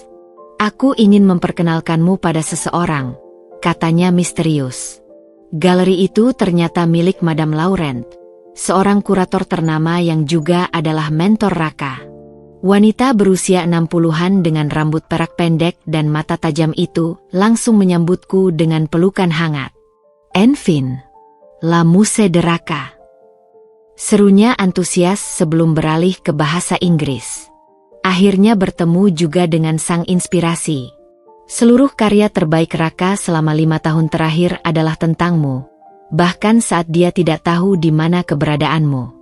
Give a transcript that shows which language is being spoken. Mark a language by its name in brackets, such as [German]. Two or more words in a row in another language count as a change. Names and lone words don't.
[Indonesian] Aku ingin memperkenalkanmu pada seseorang, katanya misterius. Galeri itu ternyata milik Madame Laurent, seorang kurator ternama yang juga adalah mentor Raka. Wanita berusia 60-an dengan rambut perak pendek dan mata tajam itu langsung menyambutku dengan pelukan hangat. [French] Enfin, la muse de Raka. [Indonesian] Serunya antusias sebelum beralih ke bahasa Inggris. Akhirnya bertemu juga dengan sang inspirasi. Seluruh karya terbaik Raka selama 5 tahun terakhir adalah tentangmu, bahkan saat dia tidak tahu di mana keberadaanmu.